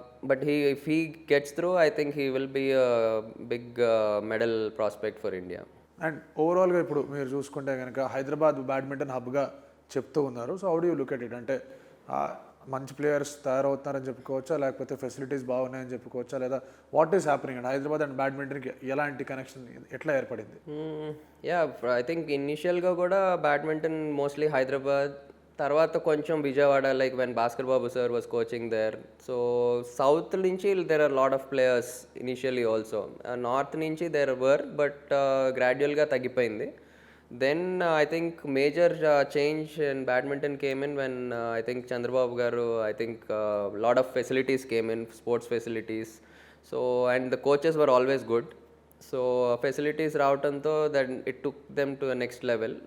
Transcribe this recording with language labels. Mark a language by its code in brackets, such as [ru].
[en] But if he gets through, I think he will be a big medal prospect for India. [te] And ఓవరాల్గా ఇప్పుడు మీరు చూసుకుంటే కనుక Hyderabad badminton హబ్గా చెప్తూ ఉన్నారు. [en] so how do you look at it, [te] అంటే మంచి ప్లేయర్స్ తయారవుతున్నారని చెప్పుకోవచ్చా, లేకపోతే ఫెసిలిటీస్ బాగున్నాయని చెప్పుకోవచ్చా, లేదా what is happening and Hyderabad and బ్యాడ్మింటన్కి ఎలాంటి కనెక్షన్ ఎట్లా ఏర్పడింది? యా ఐ థింక్ ఇనిషియల్గా కూడా బ్యాడ్మింటన్ మోస్ట్లీ హైదరాబాద్, తర్వాత కొంచెం Vijayawada, like when Bhaskar Babu sir was coaching there. So south నుంచి [en] There are lot of players initially also. [te] North నుంచి దేర్ వర్, బట్ గ్రాడ్యువల్గా తగ్గిపోయింది. [en] Then I think major change in badminton came in when I think Chandrababu garu, I think lot of facilities came in, sports facilities. So and the coaches were always good. So facilities [te] raavatanto [en] that it took them to a next level.